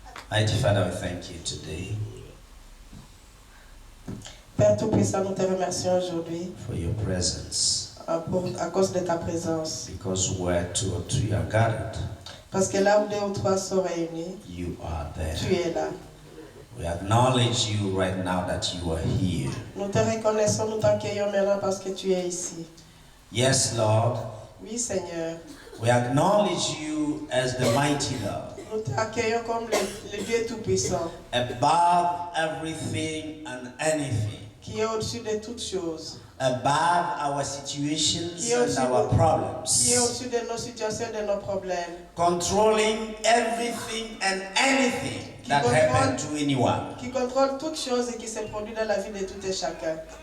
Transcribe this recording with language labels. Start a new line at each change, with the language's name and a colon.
English: Mighty Father, we thank you today
French: Père Tout-Puissant, nous te remercions aujourd'hui
English: for your presence.
French: à cause de ta présence.
English: Because where 2 or 3 are gathered,
French: Parce que là où 2 ou 3 sont réunis,
English: you are there.
French: tu es là.
English: We acknowledge you right now that you are here.
French: Nous te reconnaissons, nous t'accueillons maintenant parce que tu es ici.
English: Yes, Lord.
French: Oui, Seigneur.
English: We acknowledge you as the mighty Lord,
French: Nous t'accueillons comme le Dieu Tout-Puissant,
English: above everything and anything,
French: qui est au-dessus de toutes choses,
English: above our situations and our
French: qui est
English: problems,
French: au-dessus de nos situations et de nos problèmes,
English: controlling everything and anything that happened to anyone.
French: qui contrôle toutes choses et qui se produit dans la vie de tout et chacun.